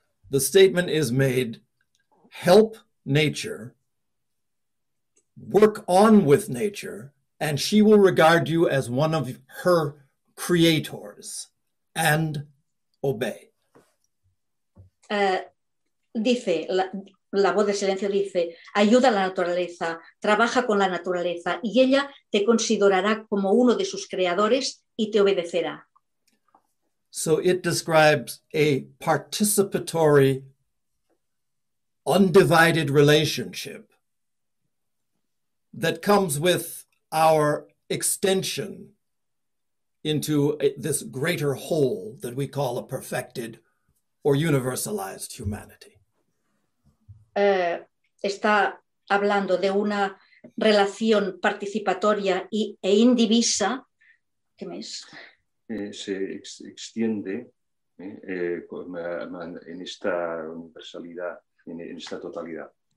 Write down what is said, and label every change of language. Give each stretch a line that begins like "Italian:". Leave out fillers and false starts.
English: The statement is made, help nature, work on with nature, and she will regard you as one of her creators, and obey.
Spanish: Dice, la voz del silencio dice, ayuda a la naturaleza, trabaja con la naturaleza, y ella te considerará como uno de sus creadores y te obedecerá.
English: So it describes a participatory, undivided relationship that comes with our extension into this greater whole that we call a perfected or universalized humanity.
Spanish: Está hablando de una relación participatoria e indivisa. ¿Qué más? Se extiende en esta universalidad, en esta totalidad.